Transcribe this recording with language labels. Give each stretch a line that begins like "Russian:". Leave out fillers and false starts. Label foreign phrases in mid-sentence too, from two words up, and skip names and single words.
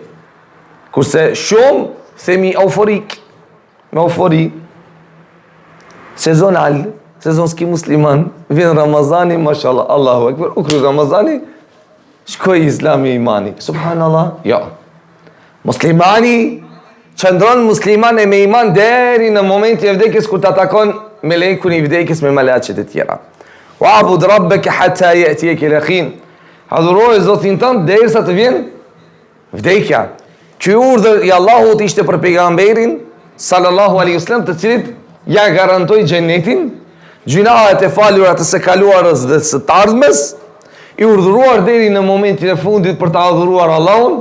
Albanian: Kurse shumë themi euforik, me eufori sezonal, sezonski musliman, vjen Ramazani, mashallah,
Arabic: الله أكبر,
Albanian: u kry Ramazani, shkoj Islami e imani. Subhanallah, jo. Muslimani qëndron musliman e me iman deri në momentin e vdekjes kur ta takon melekun i vdekjes me malaçet e tjera.
Arabic: واعبد ربك حتى يأتيك اليقين.
Albanian: Adhuroj Zotin tënd derisa të vjen vdekja. Ky urdhër i Allahut ishte për pejgamberin
Arabic: صلى الله عليه وسلم,
Albanian: të cilit ja garantoi xhenetin, gjunahet e falura të së kaluarës dhe së të ardhmes, i urdhëruar deri në momentin e fundit për të adhuruar Allahun.